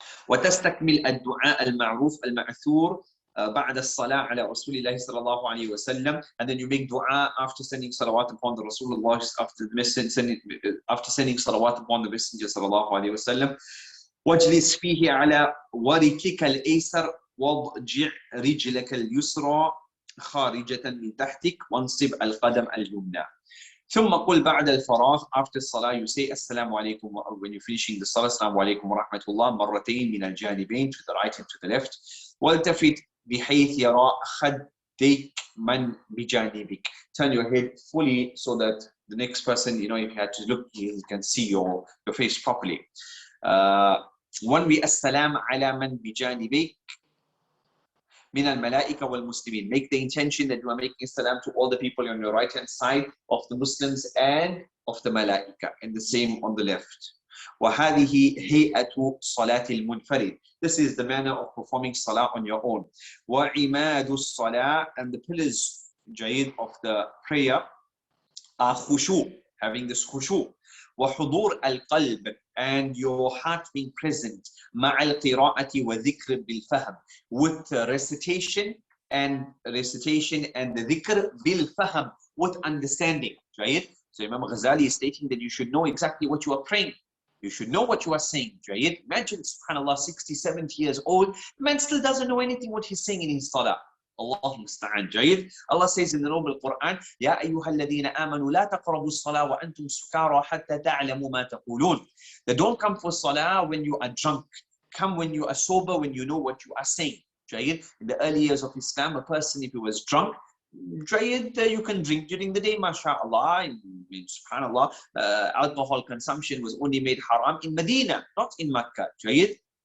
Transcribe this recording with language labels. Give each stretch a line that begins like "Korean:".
Arabic: وتستكمل الدعاء المعروف المأثور بعد الصلاة على رسول الله صلى الله عليه وسلم,
English: and then you make dua after sending salawat upon the Rasulullah, after sending salawat upon the Messenger
Arabic: صلى الله عليه وسلم. واجلس فيه على وركك الأيسر واضجع رجلك اليسرى خارجة من تحتك وانصب القدم اليمنى. ثم قل بعد الفراغ,
English: after salah you say
Arabic: السلام عليكم,
English: when you're finishing the salah,
Arabic: السلام عليكم ورحمة الله مرتين من الجانبين,
English: to the right and to the left.
Arabic: والتفت بحيث يرى خديك من بجانبك.
English: Turn your head fully so that the next person, if you had to look, he can see your face properly.
Arabic: وانوي السلام على من بجانبك من الملائكة والمسلمين.
English: Make the intention that you are making salam to all the people on your right hand side of the Muslims and of the malaika, and the same on the left.
Arabic: وهذه هيئة صلاة المنفرد.
English: This is the manner of performing salah on your own.
Arabic: وعماد الصلاة,
English: and the pillars
Arabic: جيد
English: of the prayer are khushu, having this khushu.
Arabic: وحضور القلب,
English: and your heart being present.
Arabic: مع القراءة وذكر بالفهم,
English: with recitation and the dhikr
Arabic: بالفهم,
English: with understanding. Right? So Imam Ghazali is stating that you should know exactly what you are praying. You should know what you are saying. Right? Imagine, subhanAllah, 60, 70 years old, the man still doesn't know anything what he's saying in his salah. Allah musta'an. Jayid. Allah says in the noble Quran,
Arabic: يا أيها الذين آمنوا لا تقربوا الصلاة وأنتم سكارى حتى تعلموا ما تقولون.
English: That don't come for salah when you are drunk. Come when you are sober, when you know what you are saying. Jayid. In the early years of Islam, a person, if he was drunk, Jayid, you can drink during the day, mashallah. Subhanallah, alcohol consumption was only made haram in Medina, not in Mecca. Jayid.